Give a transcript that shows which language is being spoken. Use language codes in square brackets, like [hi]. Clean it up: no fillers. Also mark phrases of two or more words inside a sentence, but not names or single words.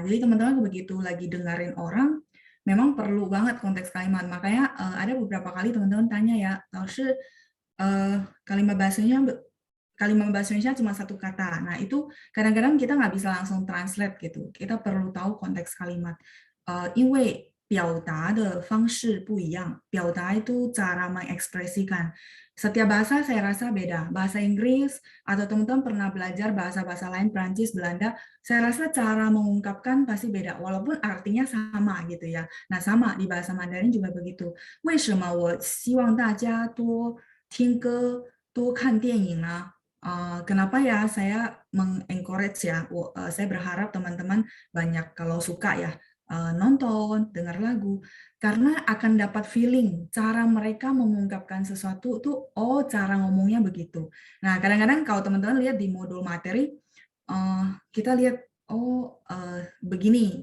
[id] Jadi teman-teman begitu lagi dengerin orang memang perlu banget konteks kalimat. Makanya ada beberapa kali teman-teman tanya ya, laoshi kalimat bahasa Indonesia cuma satu kata. Nah, itu kadang-kadang kita nggak bisa langsung translate gitu. Kita perlu tahu konteks kalimat. [zh] 因为表达的方式不一样. [id] 表达 itu cara mengekspresikan. Setiap bahasa saya rasa beda. Bahasa Inggris atau teman-teman pernah belajar bahasa-bahasa lain, Prancis, Belanda, saya rasa cara mengungkapkan pasti beda, walaupun artinya sama gitu ya. Nah sama di bahasa Mandarin juga begitu. [zh] 为什么我希望大家多听歌、多看电影呢？ [id] Kenapa ya saya mengencourage ya, saya berharap teman-teman banyak kalau suka ya nonton, dengar lagu, karena akan dapat feeling cara mereka mengungkapkan sesuatu tuh, oh cara ngomongnya begitu. Nah kadang-kadang kalau teman-teman lihat di modul materi, kita lihat oh begini.